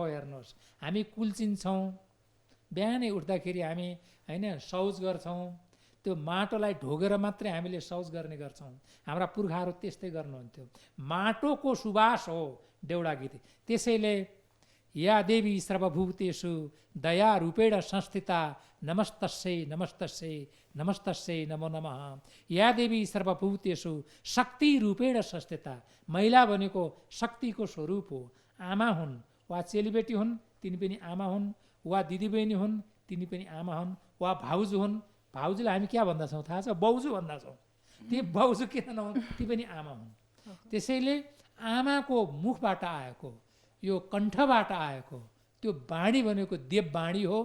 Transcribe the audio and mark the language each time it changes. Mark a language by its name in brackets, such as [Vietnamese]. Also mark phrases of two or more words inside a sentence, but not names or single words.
[Nepali] हेर्नुहोस्, हामी कुल्चिन्छौँ, बिहानै उठ्दाखेरि हामी होइन शौच गर्छौँ, त्यो माटोलाई ढोगेर मात्रै हामीले शौच गर्ने गर्छौँ। हाम्रा पुर्खाहरू त्यस्तै गर्नुहुन्थ्यो। माटोको सुवास हो देउडा गीत। [Sanskrit] त्यसैले या देवी सर्वभूतेषु दया रूपेण संस्थिता नमस्तस्यै नमस्तस्यै नमस्तस्यै नमो नमः। या देवी सर्वभूतेषु शक्ति रूपेण संस्थिता, [Nepali] महिला भनेको शक्तिको स्वरूप हो। आमा हुन् वा चेलीबेटी हुन् तिनी पनि आमा हुन्, वा दिदीबहिनी हुन् तिनी पनि आमा हुन्, वा भाउजू हुन्, भाउजूलाई हामी क्या भन्दछौँ थाहा छ? बाउजू भन्दछौँ। ती बाउजू किन नहुन्, ती पनि आमा हुन्। त्यसैले आमाको मुखबाट आएको, यो कण्ठबाट आएको त्यो बाणी भनेको देववाणी हो।